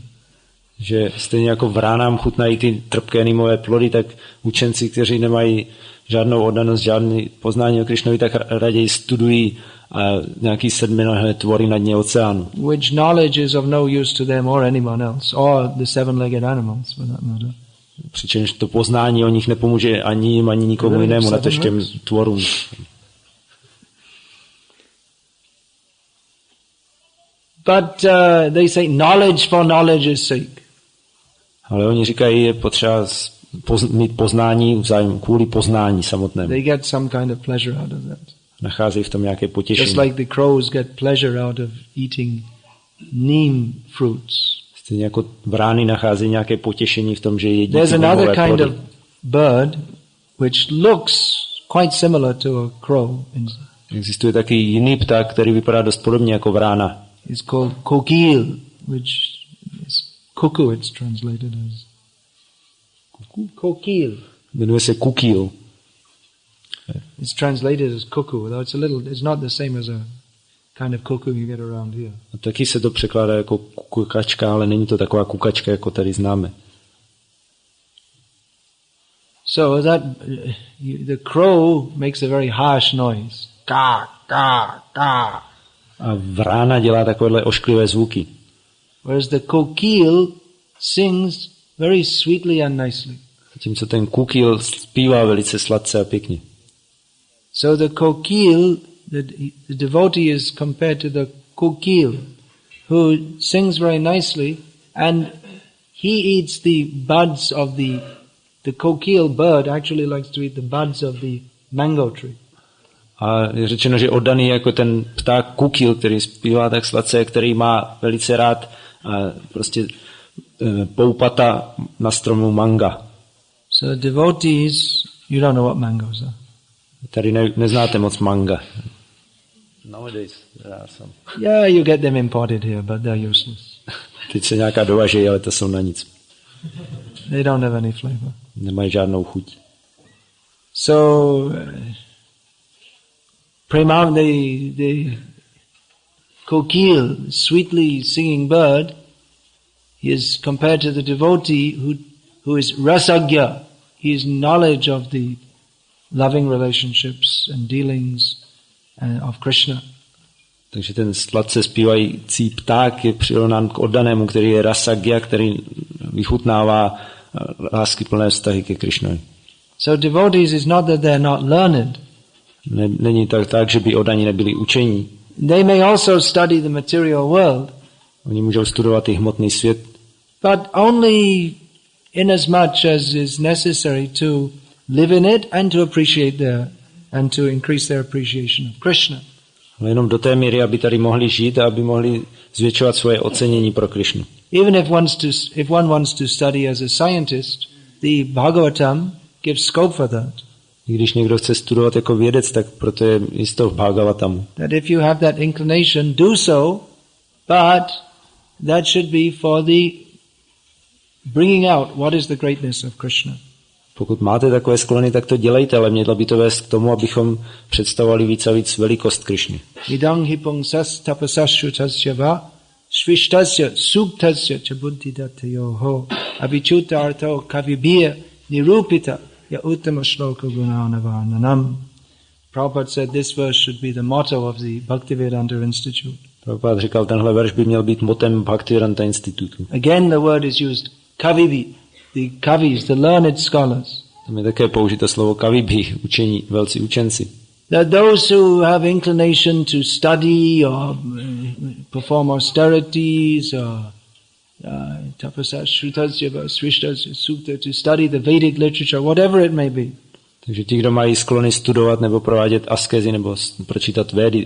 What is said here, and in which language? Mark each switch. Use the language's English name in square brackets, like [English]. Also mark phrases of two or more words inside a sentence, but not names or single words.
[Czech] Že stejně jako vránám chutnají ty trpké nýmové plody, tak učenci, kteří nemají žádnou oddanost, žádný poznání o Krišnovi, tak raději studují nějaký sedminohé tvory na dně oceánu. [English] Which knowledge is of no use to them or anyone else, or the seven-legged animals for that matter. [Czech] Přičemž to poznání o nich nepomůže ani jim, ani nikomu jinému, na to těm tvorům. [English] But they say knowledge for knowledge's sake. [Czech] Ale oni říkají, je potřeba mít poznání vzájem kvůli poznání samotnému. [English] They get some kind of pleasure out of that. [Czech] Nacházejí v tom nějaké potěšení. [English] Just like the crows get pleasure out of eating neem fruits. [Czech] Stejně jako vrány nacházejí nějaké potěšení v tom, že jedí [English] There's [Czech] ty [English] another [Czech] nýmové [English] kind [Czech] plody. [English] of bird which looks quite similar to a crow. [Czech] Existuje taky jiný pták, který vypadá dost podobně jako vrána. [English] It's called kokil, which is cuckoo, it's translated as. Kokil. [Czech] Jmenuje se kukil. [English] It's translated as cuckoo, though it's not the same as a kind of cuckoo you get around here. [Czech] A taky se to překládá jako kukačka, ale není to taková kukačka, jako tady známe. [English] So that the crow makes a very harsh noise. Ka, ka, ka. [Czech] A vrána dělá takovéhle ošklivé zvuky. [English] Whereas the kokil sings very sweetly and nicely. [Czech] Zatímco ten kukil zpívá velice sladce a pěkně. [English] So the kokil, the devotee is compared to the kokil, who sings very nicely, and he eats the buds of the kokil bird actually likes to eat the buds of the mango tree. [Czech] A je řečeno, že oddaný jako ten pták kukil, který zpívá tak sladce, který má velice rád prostě poupata na stromu manga. [English] So devotees, you don't know what mangoes are. [Czech] Tady neznáte moc manga. [English] Nowadays there are some. Yeah, you get them imported here, but they're useless. [Czech] Teď se nějaká dovažejí, ale to jsou na nic. [English] They don't have any flavor. [Czech] Nemají žádnou chuť. [English] So, the kokil, sweetly singing bird, is compared to the devotee who is rasagya. He is knowledge of the loving relationships and dealings of Krishna. [Czech] Takže ten sladce zpívající pták je přirovnán k oddanému, který je rasagya, který vychutnává láskyplné vztahy ke Krišnovi. [English] So devotees is not that they're not learned. [Czech] Není to tak, že by oddaní nebyli učení. [English] They may also study the material world. [Czech] Oni můžou studovat i hmotný svět. [English] But only in as much as is necessary to live in it and to appreciate and to increase their appreciation of Krishna. [Czech] Ale jenom do té míry, aby tady mohli žít a aby mohli zvětšovat svoje ocenění pro Krišnu. [English] Even if one wants to study as a scientist, the Bhagavatam gives scope for that. [Czech] I když někdo chce studovat jako vědec, tak proto je jisto v Bhagavatamu. [English] That if you have that inclination, do so, but that should be for the bringing out what is the greatness of Krishna. [Czech] Pokud máte takové sklony, tak to dělejte, ale mělo by to vést k tomu, abychom představovali víc a víc velikost Krišny. [Sanskrit] Idang hipong sas tapasashutasya va svishtasya suktasya cha buddhidatyoho abhichutartho kavibhya nirupita ya uttama shloka gunanavarnanam. [English] Prabhupada said this verse should be the motto of the Bhaktivedanta Institute. [Czech] Prabhupada říkal, tenhle verš by měl být motem Bhaktivedanta Institutu. [English] Again the word is used, kavibhi, the kavis, the learned scholars. [Czech] Tam je také použito slovo kavibhi, učení, velcí učenci. [English] That those who have inclination to study or perform austerities or [Sanskrit] tapasya, shrutasya, svishtasya, sukta, [English] to study the Vedic literature, whatever it may be. [Czech] Takže ti, kdo mají sklony studovat nebo provádět askezi nebo pročítat Védy,